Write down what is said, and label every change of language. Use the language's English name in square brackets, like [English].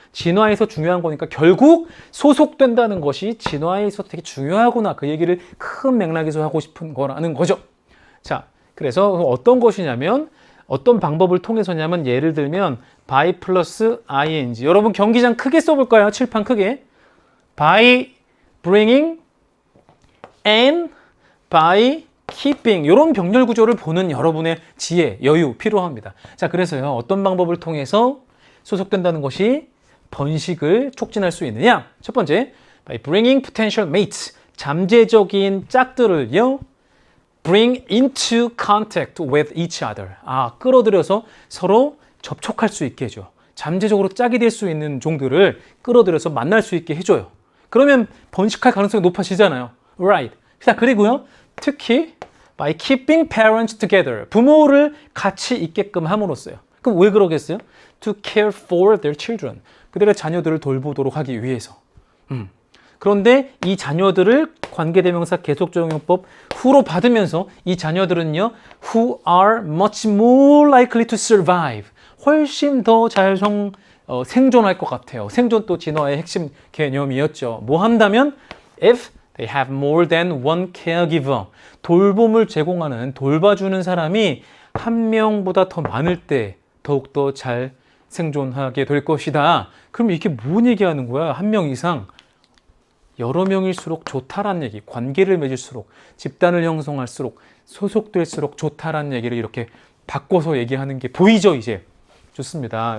[Korean] 진화에서 중요한 거니까 결국 소속된다는 것이 진화에서 되게 중요하구나. 그 얘기를 큰 맥락에서 하고 싶은 거라는 거죠. 자, 그래서 어떤 것이냐면 어떤 방법을 통해서냐면 예를 들면 [English] by 플러스 ing. [Korean] 여러분 경기장 크게 써볼까요? 칠판 크게. [English] by bringing and by keeping. [Korean] 이런 병렬 구조를 보는 여러분의 지혜, 여유 필요합니다. 자, 그래서요. 어떤 방법을 통해서 소속된다는 것이 번식을 촉진할 수 있느냐? 첫 번째, [English] by bringing potential mates. [Korean] 잠재적인 짝들을요. [English] bring into contact with each other. [Korean] 끌어들여서 서로 접촉할 수 있게 해줘. 잠재적으로 짝이 될 수 있는 종들을 끌어들여서 만날 수 있게 해줘요. 그러면 번식할 가능성이 높아지잖아요. [English] Right. [Korean] 자, 그리고요. 특히 [English] by keeping parents together. [Korean] 부모를 같이 있게끔 함으로써요. 그럼 왜 그러겠어요? [English] To care for their children. [Korean] 그들의 자녀들을 돌보도록 하기 위해서. 그런데 이 자녀들을 관계대명사 계속적용법 who로 받으면서 이 자녀들은요. [English] who are much more likely to survive. [Korean] 훨씬 더 잘 생존할 것 같아요. 생존도 진화의 핵심 개념이었죠. 뭐 한다면 [English] if they have more than one caregiver. [Korean] 돌봄을 제공하는, 돌봐주는 사람이 한 명보다 더 많을 때 더욱더 잘 생존하게 될 것이다. 그럼 이게 뭔 얘기하는 거야? 한 명 이상. 여러 명일수록 좋다란 얘기, 관계를 맺을수록, 집단을 형성할수록, 소속될수록 좋다란 얘기를 이렇게 바꿔서 얘기하는 게 보이죠, 이제? 좋습니다.